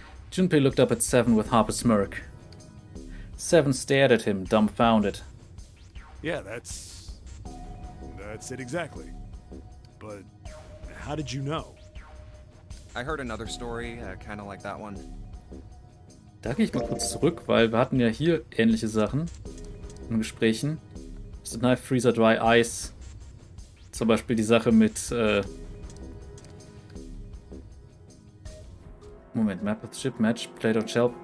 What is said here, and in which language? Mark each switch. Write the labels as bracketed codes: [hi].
[en] Junpei looked up at Seven with half a smirk. Seven stared at him, dumbfounded. Yeah, that's it exactly. But how did you know? I heard another story, kind of like that one. [de] Da gehe ich mal kurz zurück, weil wir hatten ja hier ähnliche Sachen in Gesprächen. [en] The Knife, Freezer, Dry Ice. [de] Zum Beispiel die Sache mit Moment, Map with Ship, Match, Plate on Shelf.